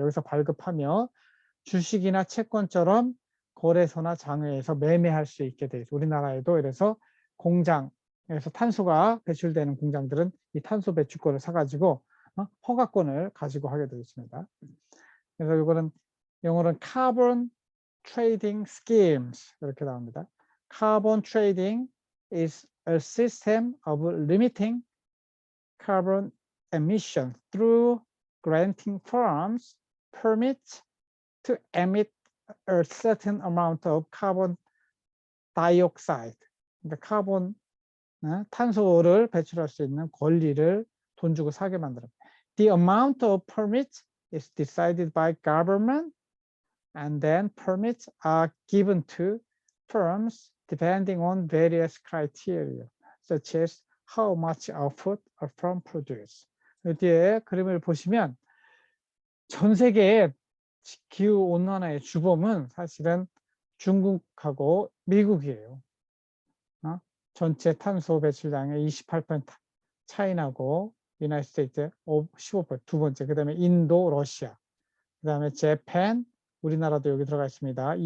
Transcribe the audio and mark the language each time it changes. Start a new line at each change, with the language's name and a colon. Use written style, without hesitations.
Korean: 여기서 발급하며 주식이나 채권처럼 거래소나 장외에서 매매할 수 있게 돼 있어요. 우리나라에도. 그래서 공장에서 탄소가 배출되는 공장들은 이 탄소 배출권을 사가지고 허가권을 가지고 하게 되어 있습니다. 그래서 이거는 영어로는 Carbon Trading Schemes 이렇게 나옵니다.
English: Carbon trading is a system of limiting carbon emission through granting firms permits to emit a certain amount of carbon dioxide.
Korean: 그러니까 탄소를 배출할 수 있는 권리를 돈 주고 사게 만들어요.
English: The amount of permits is decided by government, and then permits are given to firms depending on various criteria, such as how much output a firm produces.
Korean: 여기에 그림을 보시면 전 세계의 기후온난화의 주범은 사실은 중국하고 미국이에요. 전체 탄소 배출량의 28% 차이나고 유나이티드 스테이트 15%, 두 번째, 그 다음에 인도, 러시아, 그 다음에 재팬, 우리나라도 여기 들어가 있습니다.